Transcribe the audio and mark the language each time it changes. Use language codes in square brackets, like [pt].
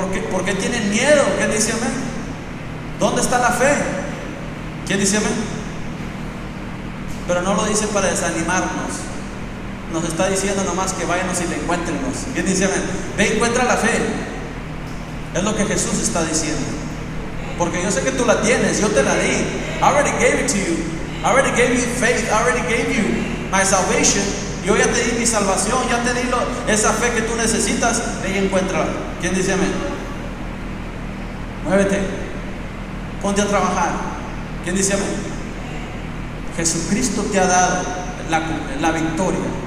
[es] ¿Por qué tienen miedo? ¿Quién dice amén? ¿Dónde está la fe? ¿Quién dice amén? Pero no lo dice para desanimarnos. Nos está diciendo nomás que váyanos y le encuéntrenos. ¿Quién dice amén? Ve y encuentra la fe. Es lo que Jesús está diciendo. Porque yo sé que tú la tienes, yo te la di. [en] I already gave it to you. I already gave you faith. I already gave you my salvation. [es] Yo ya te di mi salvación, ya te di esa fe que tú necesitas. Ve y encuéntrala. ¿Quién dice amén? Muévete. Ponte a trabajar. ¿Quién dice amén? Jesucristo te ha dado la victoria.